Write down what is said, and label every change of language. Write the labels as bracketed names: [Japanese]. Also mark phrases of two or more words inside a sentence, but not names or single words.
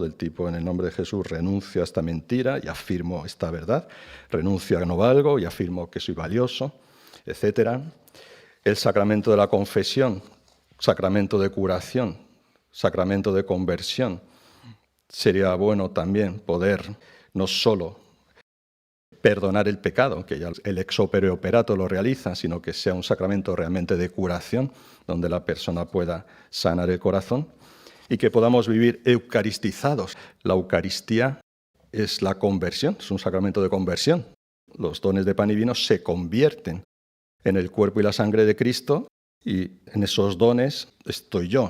[Spanish] Del tipo, en el nombre de Jesús, renuncio a esta mentira y afirmo esta verdad, renuncio a no valgo y afirmo que soy valioso, etc. El sacramento de la confesión, sacramento de curación, sacramento de conversión. Sería bueno también poder no solo perdonar el pecado, que ya el [Latin] ex opere operato [Spanish] lo realiza, sino que sea un sacramento realmente de curación, donde la persona pueda sanar el corazón y que podamos vivir eucaristizados. La Eucaristía es la conversión, es un sacramento de conversión. Los dones de pan y vino se convierten en el cuerpo y la sangre de Cristo, y en esos dones estoy yo.